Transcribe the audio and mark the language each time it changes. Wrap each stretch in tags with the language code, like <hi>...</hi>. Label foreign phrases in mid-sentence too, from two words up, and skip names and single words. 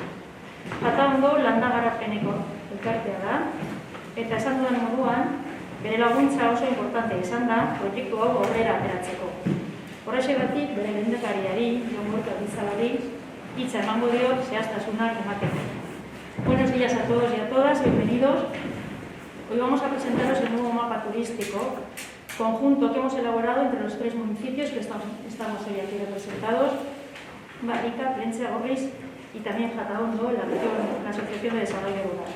<eu>Jataondo landa garapeneko elkartea da, eta esan dudan moduan, bere laguntza oso importante izan da proiektu hau aurrera ateratzeko. Horrexegatik, bere lehendakariari, Jon Gorka Elizabari, hitza emango diot zehaztasunak emateko.</eu> <es>Buenos días a todos y a todas, bienvenidos. Hoy vamos a presentaros el nuevo mapa turístico conjunto que hemos elaborado entre los tres municipios que estamos hoy aquí representados, Barrika, Plentzia Gorriz y también Jataondo, la Asociación de Desarrollo Rural.</es>